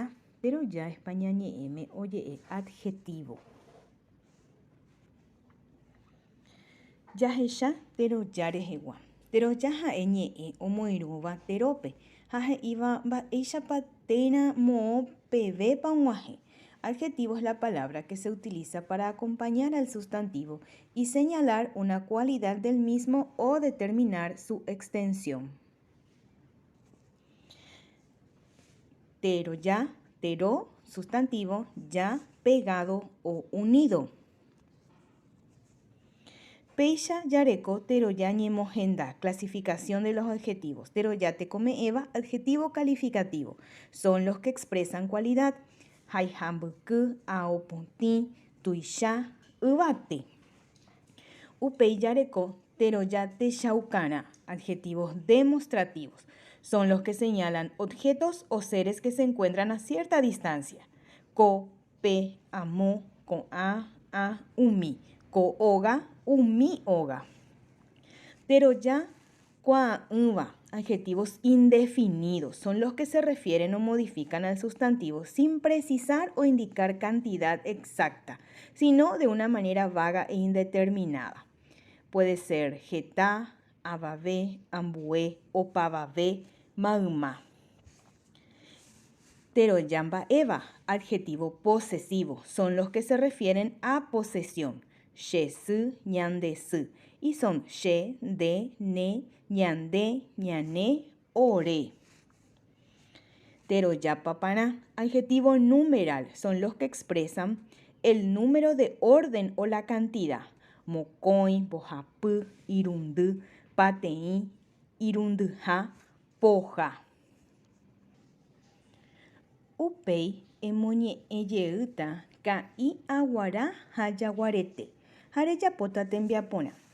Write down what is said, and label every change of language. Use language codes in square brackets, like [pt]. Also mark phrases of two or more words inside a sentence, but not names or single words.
[gn] Teroja España ñe'ẽme oje'e adjetivo. Jahecha teroja rehegua. Teroja ha'e ñe'ẽ omoirũva terópe ha he'íva mba'éichapa térã moõ pevépa og̃uahẽ. [es] Adjetivo es la palabra que se utiliza para acompañar al sustantivo y señalar una cualidad del mismo o determinar su extensión. [gn] Teroja, tero, [es] sustantivo, ya, pegado o unido. [gn] Péicha jareko teroja ñemohenda. [es] Clasificación de los adjetivos. [gn] Teroja tekome'ẽva, [es] adjetivo calificativo. Son los que expresan cualidad. [gn] Haihambyky, aopotĩ, tuicha, yvate. Upéi jareko teroja techaukarã. [es] Adjetivos demostrativos. Son los que señalan objetos o seres que se encuentran a cierta distancia. [gn] Ko, pe, amo, ko'ã, a, umi. Ko'óga, umíoga. Teroja ko'ã'ỹva. [es] Adjetivos indefinidos. Son los que se refieren o modifican al sustantivo sin precisar o indicar cantidad exacta, sino de una manera vaga e indeterminada. Puede ser [gn] hetã, avave, ambue, opavave, mayma. Teroja mba'éva. [es] Adjetivo posesivo. Son los que se refieren a posesión. [gn] Chesy, ñandesy. [es] Y son [gn] che, de, ne, ñande, ñane, ore. Teroja paparã. [es] Adjetivo numeral. Son los que expresan el número de orden o la cantidad. [gn] Mokõi, mbohapy, irundy, pateĩ, irundyha, pója. Upéi emoñe'ẽjeýta ka'i aguara ha jaguarete ha rejapóta tembiaporã.